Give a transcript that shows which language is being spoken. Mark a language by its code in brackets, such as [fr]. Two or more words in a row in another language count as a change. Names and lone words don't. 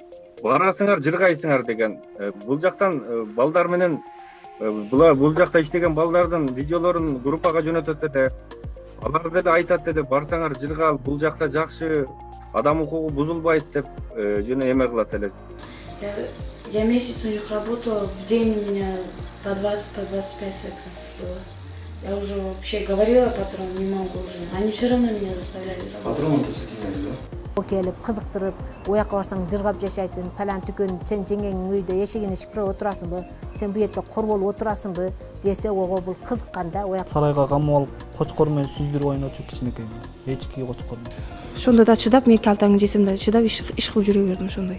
[ky] Барасыңар жыргайсыңар деген. Бул жактан балдар менен бул жакта иштеген балдардын видеолорун группага жөнөтөт эле. Алар деле айтат эле, барсаңар жыргал, бул жакта жакшы, адам укугу бузулбайт деп жана эме кылат эле. [ru] Я месяц у них работала, в день у меня по 20, по 25 сексов было. Я уже вообще говорила патрону, не могу уже. Они все равно меня заставляли работать. Патроны-то сутенели, да? [ky] Келип кызыктырып, оякка барсаң жыргап жашайсың, палан түкөн, сен жеңеңнин үйдө эшигин ичип отурасыңбы, сен бу жерде кор болуп отурасыңбы десе, ого бул кызыккан да, ояк. Сарайга камап алып, кочкор менен сүздүрүп ойночу кичинекей. Эчки кочкор. Ошондо да чыдап, мен калтаңын жесем да чыдап иш кылып жүрө бердим ошондой.